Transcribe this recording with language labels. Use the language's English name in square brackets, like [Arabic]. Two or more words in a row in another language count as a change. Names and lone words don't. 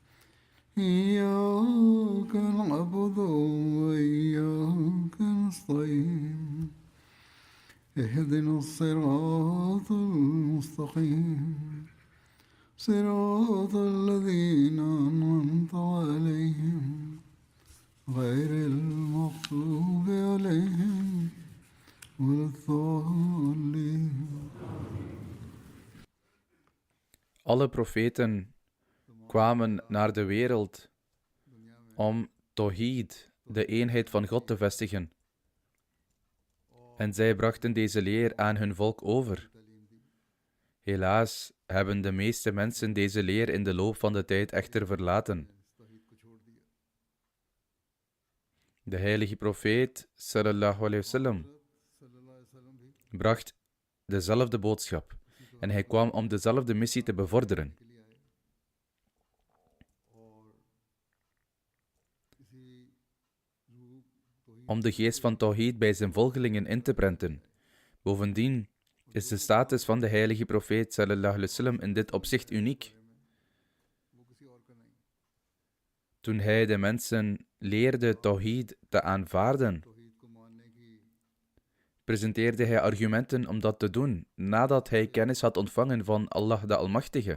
[Arabic] إياك نعبد وإياك نستعين اهدنا الصراط المستقيم صراط الذين أنعمت عليهم غير المغضوب عليهم ولا الضالين. [Dutch] Alle profeten kwamen naar de wereld om Tawhid, de eenheid van God, te vestigen. En zij brachten deze leer aan hun volk over. Helaas hebben de meeste mensen deze leer in de loop van de tijd echter verlaten. De heilige profeet, [Arabic] صلى الله عليه وسلم, [Dutch] bracht dezelfde boodschap en hij kwam om dezelfde missie te bevorderen. Om de geest van Tawhid bij zijn volgelingen in te prenten. Bovendien is de status van de heilige profeet [Arabic] صلى الله عليه وسلم [Dutch] in dit opzicht uniek. Toen hij de mensen leerde Tawhid te aanvaarden, presenteerde hij argumenten om dat te doen, nadat hij kennis had ontvangen van Allah de Almachtige.